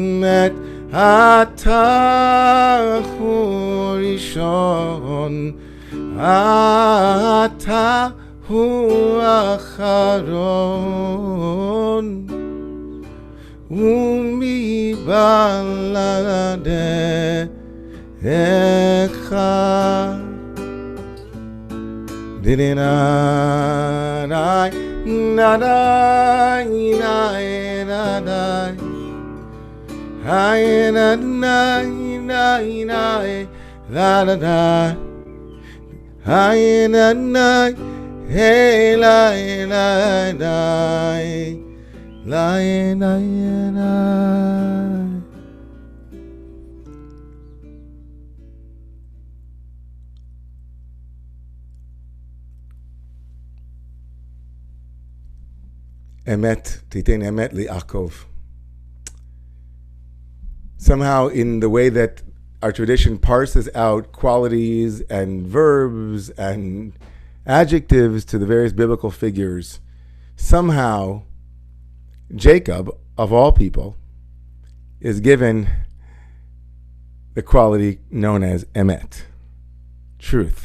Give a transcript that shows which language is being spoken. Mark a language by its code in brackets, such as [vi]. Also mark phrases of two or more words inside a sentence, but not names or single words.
[he] אמת אתה הוא ראשון אתה הוא אחרון ומבלעדיך Didinai nadai nai nadai Hai nadai nai nai la nadai Hai nadai hey lai lai lai lai lai lai אמת, תתן אמת ליעקב. [en] Somehow in the way that our tradition parses out qualities and verbs and adjectives to the various biblical figures, somehow Jacob, of all people, is given the quality known as emet, truth.